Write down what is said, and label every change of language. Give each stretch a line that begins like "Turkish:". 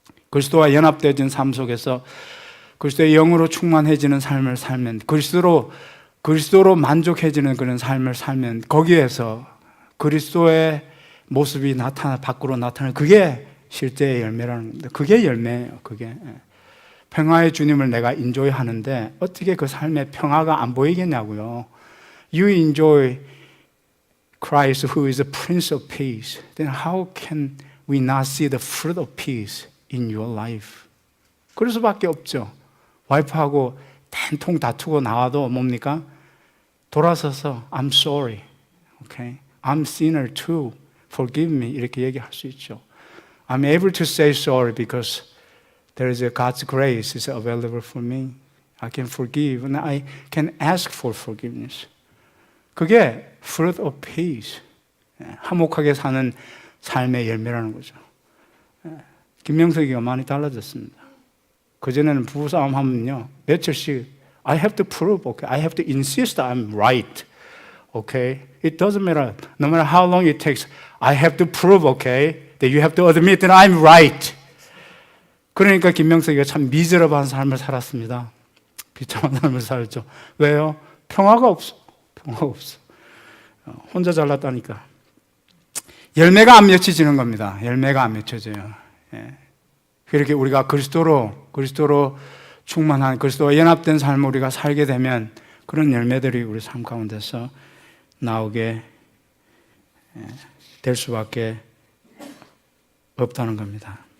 Korean: 그리스도와 연합되어진 삶 속에서 그리스도의 영으로 충만해지는 삶을 살면, 그리스도로 만족해지는 그런 삶을 살면, 거기에서 그리스도의 모습이 밖으로 나타나는, 그게 실제의 열매라는 겁니다. 그게 열매예요. 그게 평화의 주님을 내가 인조이 하는데 어떻게 그 삶의 평화가 안 보이겠냐고요.
English: You enjoy Christ who is the Prince of Peace. Then how can we not see the fruit of peace in your life?
Korean: 그럴 수밖에 없죠. 와이프하고 된통 다투고 나와도 뭡니까? 돌아서서
English: I'm sorry. Okay? I'm sinner too. Forgive me.
Korean: 이렇게 얘기할 수 있죠.
English: I'm able to say sorry because there is a God's grace is available for me. I can forgive and I can ask for forgiveness.
Korean: 그게
English: fruit of peace.
Korean: 화목하게 사는 삶의 열매라는 거죠. 김명석이가 많이 달라졌습니다. 그전에는 부부싸움 하면요, 며칠씩
English: I have to prove, okay? I have to insist I'm right. Okay? It doesn't matter. No matter how long it takes, I have to prove, okay? That you have to admit that I'm right.
Korean: 그러니까 김명석이가 참 미저러블한 삶을 살았습니다. 비참한 삶을 살았죠. 왜요? 평화가 없어. 평화가 없어. 혼자 잘났다니까. 열매가 안 맺혀지는 겁니다. 열매가 안 맺혀져요. 그렇게 우리가 그리스도로 충만한, 그리스도와 연합된 삶을 우리가 살게 되면 그런 열매들이 우리 삶 가운데서 나오게 될 수밖에 없다는 겁니다.